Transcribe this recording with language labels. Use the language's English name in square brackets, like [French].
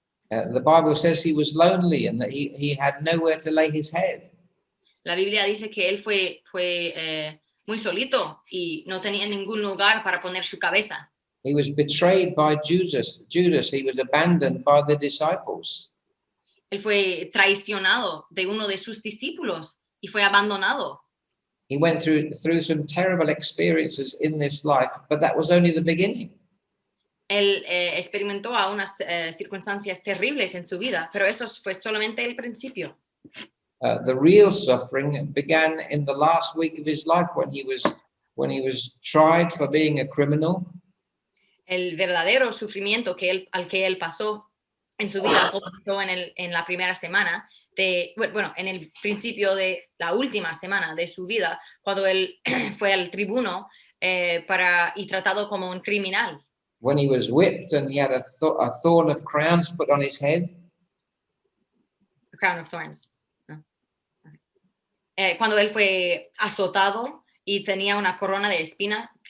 [English] The Bible says he was lonely and that he had nowhere to lay his head. [Spanish] La Biblia dice que él fue muy solito y no tenía ningún lugar para poner su cabeza. [English] He was betrayed by Judas. He was abandoned by the disciples. [Spanish] Él fue traicionado de uno de sus discípulos y fue abandonado. [English] He went through some terrible experiences in this life, but that was only the beginning. [Spanish] Él experimentó a unas circunstancias terribles en su vida, pero eso fue solamente el principio. [English] The real suffering began in the last week of his life when he was tried for being a criminal. [Spanish] El verdadero sufrimiento al que él pasó en su vida comenzó en la primera semana, en el principio de la última semana de su vida, cuando él fue al tribuno y tratado como un criminal. [English] When he was whipped and he had a thorn of crowns put on his head. A crown of thorns. [Spanish] Cuando él fue azotado y tenía una corona de espinas.